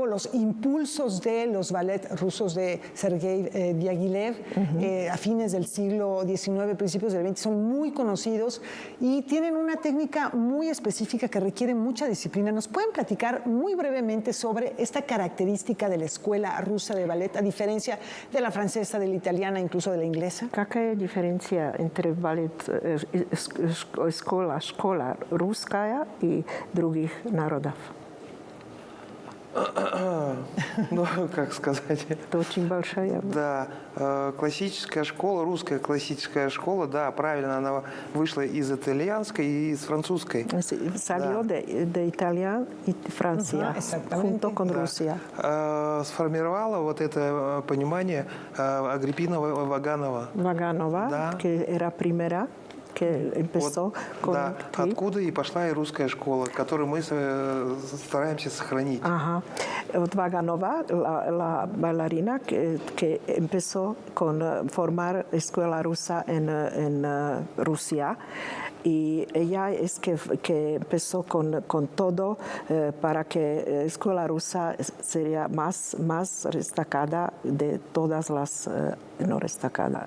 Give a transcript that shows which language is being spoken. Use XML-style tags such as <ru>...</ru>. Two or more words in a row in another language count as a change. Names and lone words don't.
<es>Desde luego, los impulsos de los ballets rusos coreográficos de Sergei Diaghilev, a fines del siglo XIX, principios del XX, son muy conocidos y tienen una técnica muy específica que requiere mucha disciplina. ¿Nos pueden platicar muy brevemente sobre esta característica de la escuela rusa de ballet, a diferencia de la francesa, de la italiana, incluso de la inglesa?</es> <ru>Какая</ru> <es>diferencia entre</es> <ru>балет, школа русская и других народов? Ну, как сказать? Это очень большая. Да, классическая школа, русская классическая школа, да, правильно, она вышла из итальянской и из французской.</ru> <es>Salió de Italia y Francia, junto con Rusia.</es> <ru>Сформировала вот это понимание Агриппина Ваганова. Ваганова, да.</ru> <es>Que era primera. Que empezó</es> <ru>вот,</ru> <es>con</es> <ru>да, откуда и пошла и русская школа, которую мы стараемся сохранить.</ru> <es>Ajá. Vaganova, la bailarina que empezó con formar escuela rusa en Rusia. Y ella es que empezó con todo para que escuela rusa sería más destacada de todas las no destacada.</es>